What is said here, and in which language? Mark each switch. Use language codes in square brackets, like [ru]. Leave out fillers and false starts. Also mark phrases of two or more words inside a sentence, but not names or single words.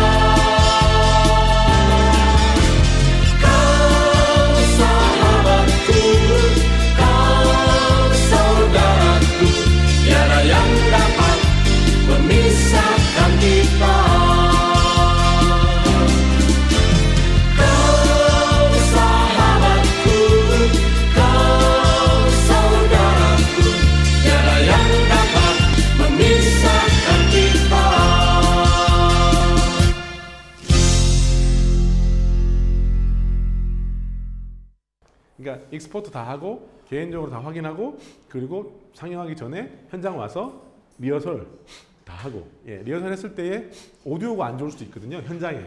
[id] Kau sahabatku, kau saudaraku, tiada yang dapat memisahkan kita. Kau sahabatku, kau saudaraku, tiada yang dapat memisahkan kita. [ko] 그러니까 익스포트 다 하고 개인적으로 다 확인하고 그리고 상영하기 전에 현장 와서 리허설 다 하고 리허설 했을 때에 오디오가 안 좋을 수도 있거든요 현장에.